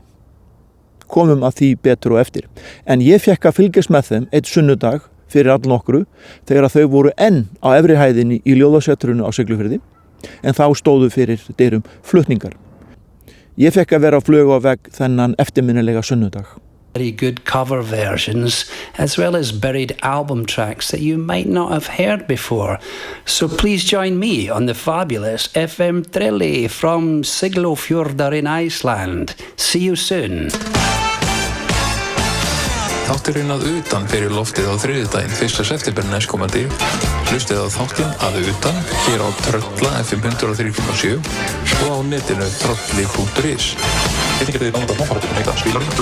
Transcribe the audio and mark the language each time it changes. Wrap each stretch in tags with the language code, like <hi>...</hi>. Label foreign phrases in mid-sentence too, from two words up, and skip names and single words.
<is>Komum að því betur og eftir. En ég fékk að fylgjast með þeim einn sunnudag fyrir allnokkru þegar þau voru enn á efri hæðinni í ljóðasetrinu á Siglufirði, en þá stóðu fyrir dyrum flutningar. Ég fékk að vera á flug á vegg þennan eftirminnilega sunnudag.</is> <en>Very good cover versions as well as buried album tracks that you might not have heard before. So please join me on the fabulous FM Trölli from Siglufjörður in Iceland. See you soon.</en> <is>Þátturinn að utan fyrir loftið á þriðjudaginn 1. september næstkomandi. Hlustið á þáttinn að utan hér á Trölla FM 103.7 og á netinu trölli.is. Einnig þið náttúrulega að fara til að spila</is>